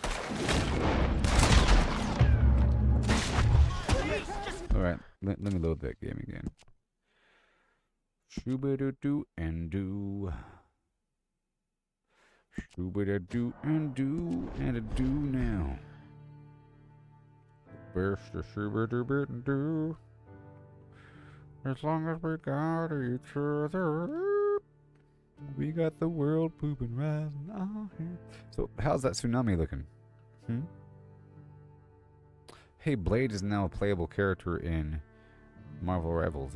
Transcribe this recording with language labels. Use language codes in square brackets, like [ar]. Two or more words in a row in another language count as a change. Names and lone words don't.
[en] Alright, let me load that game again. Shoo-ba-doo-doo and do. Shoo-ba-doo-doo and do and a do now. Best to shoo-ba-doo-ba-doo. As long as we got each other, we got the world pooping rising on here. So, how's that tsunami looking? Hey, Blade is now a playable character in Marvel Rivals.